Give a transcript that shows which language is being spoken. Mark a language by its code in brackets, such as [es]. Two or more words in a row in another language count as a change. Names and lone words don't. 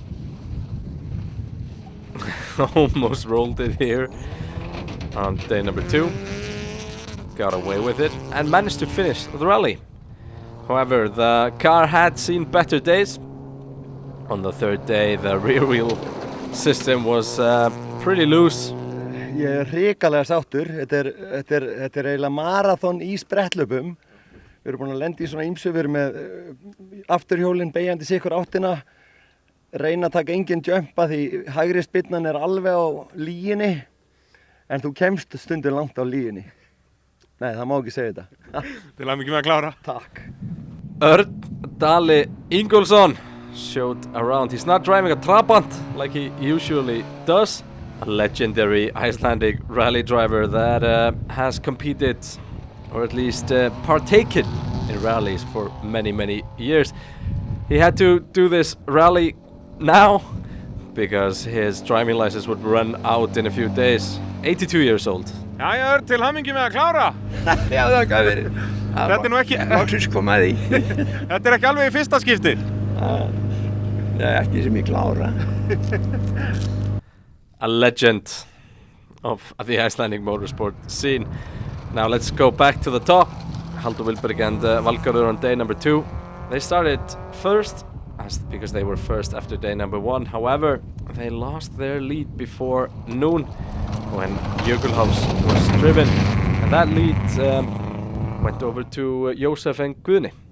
[en] Almost rolled it here on day number 2. Got away with it and managed to finish the rally. However, the car had seen better days. On the 3rd day, the rear wheel system was pretty loose. [is] Ég hrikalega sáttur. Þetta er eiginlega marathon í sprettlöpum. Við erum búin að lenda í svona ýmsu, við erum með afturhjólinn beygjandi sikur áttina, reyna að taka engin jumpa því hægri spyrnan er alveg á líginni, en þú kemst stundum langt á líginni. Nei, það má ekki segja þetta. Til hamingju með að klára. Takk. [en] Örn Dali Ingólfsson showed around. He's not driving a Trabant like he usually does. A legendary Icelandic rally driver that has competed, or at least partaken in rallies for many years. He had to do this rally now because his driving license would run out in a few days. 82 years old. [is] Jæja Örn, til hamingju með að klára. Já, það gaf verið. Þetta er nú ekki... Loksins kom að því. Þetta er ekki alveg í fyrsta skipti. Ekki sem ég klára. [en] A legend of the Icelandic motorsport scene. Now let's go back to the top. Halldór Vilberg and Valgarður on day number 2. They started first because they were first after day number 1. However, they lost their lead before noon when Jökulháls was driven, and that lead went over to Jósef and Guðni.